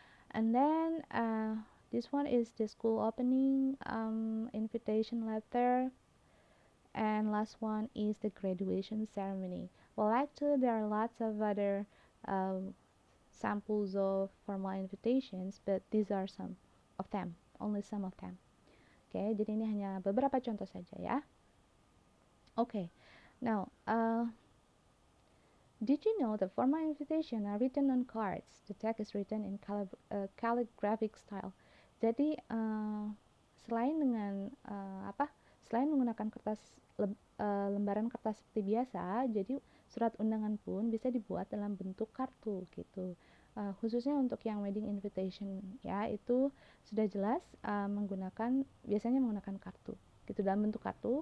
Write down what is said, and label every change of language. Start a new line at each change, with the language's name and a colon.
English: And then this one is the school opening invitation letter, and last one is the graduation ceremony. Well, actually there are lots of other um, samples of formal invitations, but these are some of them, only some of them.
Indonesian: Oke, jadi ini hanya beberapa contoh saja ya.
English: Oke, now did you know the formal invitation are written on cards? The text is written in calligraphic style.
Indonesian: Jadi selain dengan Selain menggunakan lembaran kertas seperti biasa, jadi surat undangan pun bisa dibuat dalam bentuk kartu gitu. Khususnya untuk yang wedding invitation ya, itu sudah jelas biasanya menggunakan kartu gitu, dalam bentuk kartu.